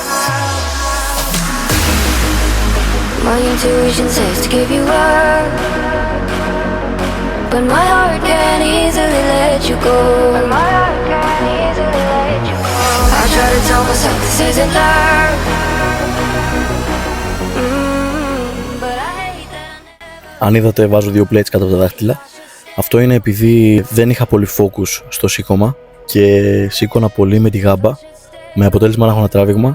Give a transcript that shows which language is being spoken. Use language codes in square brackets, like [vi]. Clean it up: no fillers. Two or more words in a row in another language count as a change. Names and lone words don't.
[en] My intuition says to give you up, but my heart can't easily let you go. I try to tell myself this isn't love, but I hate that. [el] Αν είδατε, βάζω 2 plates κάτω από τα δάχτυλα. Αυτό είναι επειδή δεν είχα πολύ focus στο σήκωμα και σήκωνα πολύ με τη γάμπα, με αποτέλεσμα να έχω ένα τράβηγμα.